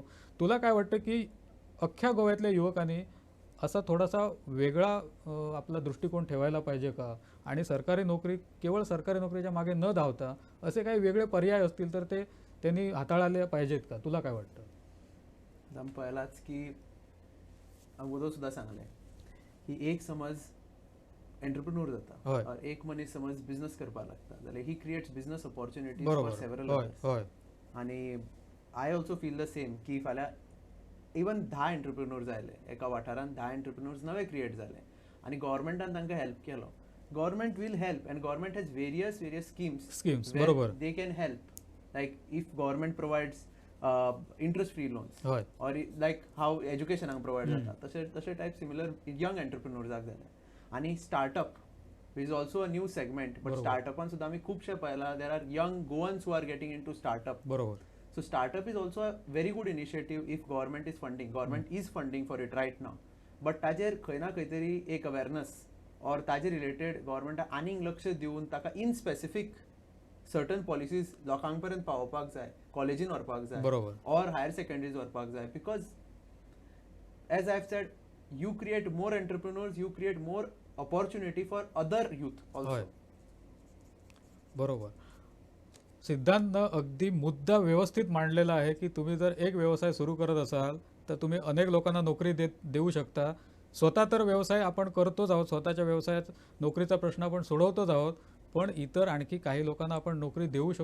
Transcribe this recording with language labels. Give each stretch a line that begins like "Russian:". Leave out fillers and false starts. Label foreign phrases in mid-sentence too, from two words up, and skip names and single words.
Marathi: तुला काय वाटतं की अख्ख्या गोव्यातल्या युवकांनी असा थोडासा वेगळा आपला दृष्टिकोन ठेवायला पाहिजे का? आणि सरकारी नोकरी केवळ सरकारी नोकरीच्या मागे न धावता असे काही वेगळे पर्याय असतील तर ते त्यांनी हाताळले पाहिजेत का? तुला काय वाटतं?
Konkani: आमी पळयलाच की अगोदर सुद्धा सांगलें की एक समज एंटरप्रिन्योर हय. जाता और एक मनीस समज बिझनेस करपाक लागता जाल्यार ही
English: creates business opportunities for
Marathi: बरोबर.
Konkani: सेवरल
Marathi: होय होय
Konkani: आणि
English: I also feel the same
Konkani: की फाल्यां
English: even 10 entrepreneur
Konkani: जाले एका वाठारान 10 एंटरप्रिन्योर्स नवे क्रिएट जाले आणि गव्हर्मेंटान तांकां हेल्प केलो.
English: government will help and government has various स्कीम्स बरोबर. they can help like if government provides interest free loans
Marathi: होय
Konkani: और
English: like how
Konkani: एज्युकेशनाक प्रोवाइड जाता तशें
English: type similar young
Konkani: एंटरप्रिन्योर्साक जाले.
English: आणि startup is also a new segment but
Marathi: बरोबर.
Konkani: स्टार्टअपान सुद्धा आमी खुबशे पळयला
English: there are young Goans who are getting in to startup.
Marathi: बरोबर.
English: So startup is also a very good initiative if government is funding. Government is funding for it right now.
Konkani: But ताजेर खंय ना खंय तरी एक अवेअरनेस और ताजे रिलेटेड गव्हर्मेंटा आनीक लक्ष दिवन ताका
English: in specific certain policies
Konkani: लोकांक पर्यंत पावोवपाक जाय, कॉलेजीन व्हरपाक जाय
Marathi: बरोबर.
Konkani: और
English: higher secondaries
Konkani: व्हरपाक जाय.
English: because as I have said you create more entrepreneurs, you create more opportunity for other youth
Marathi: होय
English: ऑल्सो.
Marathi: बरोबर. सिद्धांत अगदी मुद्दा व्यवस्थित मांडलेला आहे की तुम्ही जर एक व्यवसाय सुरू करत असाल तर तुम्ही अनेक लोकांना नोकरी देऊ शकता. स्वतः तर व्यवसाय आपण करतोच आहोत, स्वतःच्या व्यवसायात नोकरीचा प्रश्न आपण सोडवतोच आहोत, पण इतर आणखी काही लोकांना आपण नोकरी देऊ शकतो.